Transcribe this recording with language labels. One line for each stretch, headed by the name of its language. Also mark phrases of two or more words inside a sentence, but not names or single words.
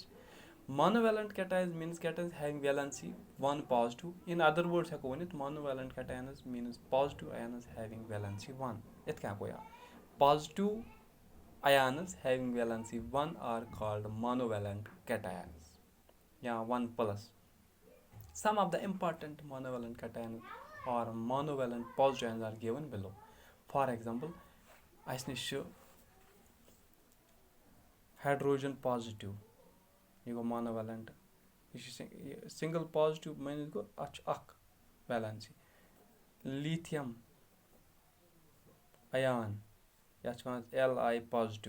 English: monovalent cations means cations having valency 1 positive. in other words
Kashmiri: ہٮ۪کو ؤنِتھ
English: monovalent cations means positive ions having valency 1.
Kashmiri: یِتھ کٔنۍ ہٮ۪کو یا
English: positive ions having valency 1 are called monovalent cations یا 1+. Some of the important monovalent cations or monovalent positive ions are given below. For example,
Kashmiri: اَسہِ نِش چھُ
English: hydrogen positive
Kashmiri: یہِ گوٚو مانوویلنٹ. یہِ چھُ
English: single positive
Kashmiri: مٲنِتھ گوٚو اَتھ چھُ اکھ ویلنسی.
English: lithium ion
Kashmiri: یَتھ چھِ وَنان
English: Li positive.